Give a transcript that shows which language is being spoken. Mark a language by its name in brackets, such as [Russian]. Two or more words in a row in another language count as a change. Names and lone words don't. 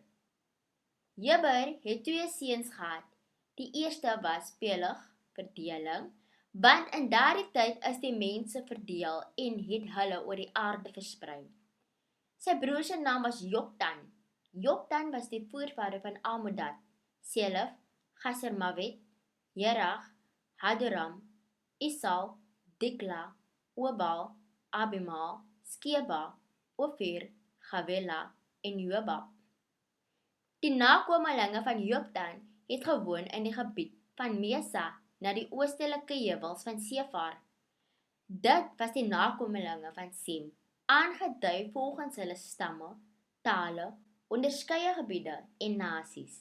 [Afrikaans] Heber het 2 seuns gehad. Die eerste was Peleg, verdeling, want in daardie tyd is die mense verdeel en het hulle oor die aarde versprei. Sy broer se naam was Joktan. Joktan was die voorvader van Almodad, Selef, Gasermawet, Jerag, Hadoram, Isal, Dikla, Obal, Abimal, Skeba, Ofir, Gawela en Jobab. Die nakomelinge van Joktan het gewoon in die gebied van Mesa na die oostelike heuwels van Sefar. Dit was die nakomelinge van Sem, aangedui volgens hulle stamme, tale, onderskeie gebiede en nasies.